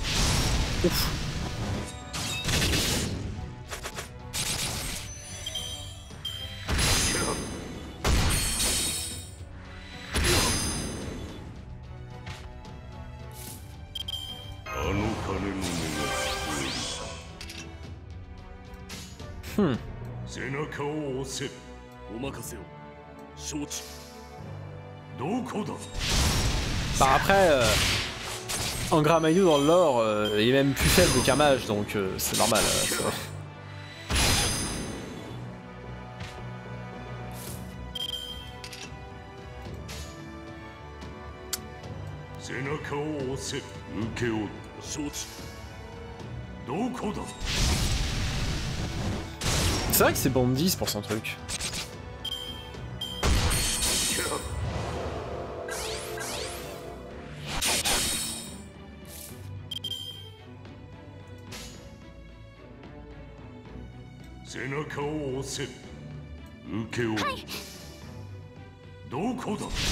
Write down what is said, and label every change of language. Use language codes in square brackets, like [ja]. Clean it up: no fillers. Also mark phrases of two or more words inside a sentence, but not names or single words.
[ja] あの鐘の音が聞こえる。背中を押せ。お任せを。承知。どこだ。 [fr] Bah après, Angra Mainyu dans le lore, il est même plus faible qu'un mage, donc c'est normal. Ça. [ja] 背中を押せ。受け負った。承知。どこだ。 [fr] C'est vrai que c'est Bandis pour son truc. [ja] 背中を押せ。受け負った。どこだ。